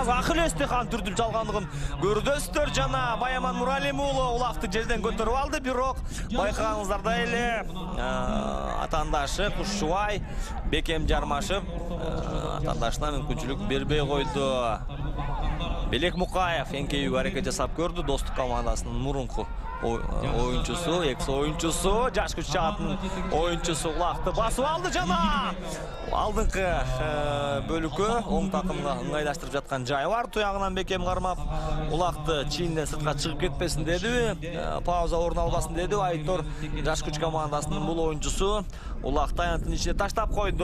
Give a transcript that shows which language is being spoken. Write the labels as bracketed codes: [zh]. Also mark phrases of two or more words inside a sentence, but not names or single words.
[ky] Ахиллести Хан түрдүп жалгандыгын көрдөсүздөр. Жана Баяман Муралим уулу улакты жерден көтөрүп алды, бирок байкагаңыздардай эле атандашы Кушубай Бекем Жармашев атандашына мүмкүнчүлүк бербей койду. Белек Мукаев эңкейүүгө аракет жасап көрдү. Достук командасынын мурунку oyuncusu, экс оюнчусу, жаш күч жаатын oyuncusu улакты басып алды жана алдыңкы бөлүккө оң такымга ыңгайлаштырып жаткан жайы бар. Туягынан бекем кармап, улакты чийинден сыртка чыгып кетпесин деди, пауза орун албасын деди. Айтор жаш күч командасынын бул oyuncusu улакты аянттын ичине таштап койду.